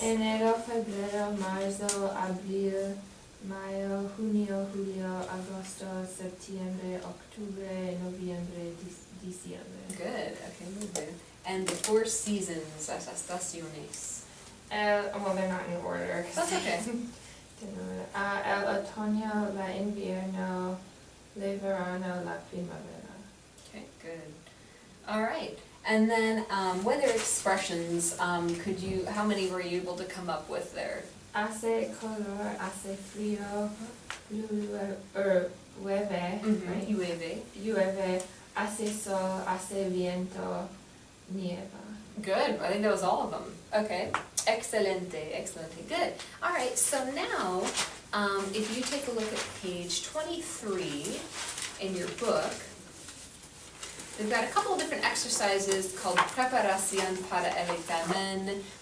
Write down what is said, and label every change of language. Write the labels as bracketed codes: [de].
[es] enero, febrero, marzo, abril, mayo, junio, julio, agosto, septiembre, octubre, noviembre, diciembre. [en] Good, okay, muy good. And the 4 seasons, [es] las estaciones. [en] Well, they're not in order. 'cause That's okay. didn't know that. [es] El otoño, la invierno, le verano, la primavera. [en] Okay, good. All right, and then weather expressions, how many were you able to come up with there? [es] Hace calor, hace frío, llueve, [en] right? [es] Llueve. Llueve, hace sol, hace viento, nieva. [en] Good, I think that was all of them. Okay, excelente, good. All right, so now, if you take a look at page 23 in your book, we've got a couple of different exercises called [es] Preparación para el examen.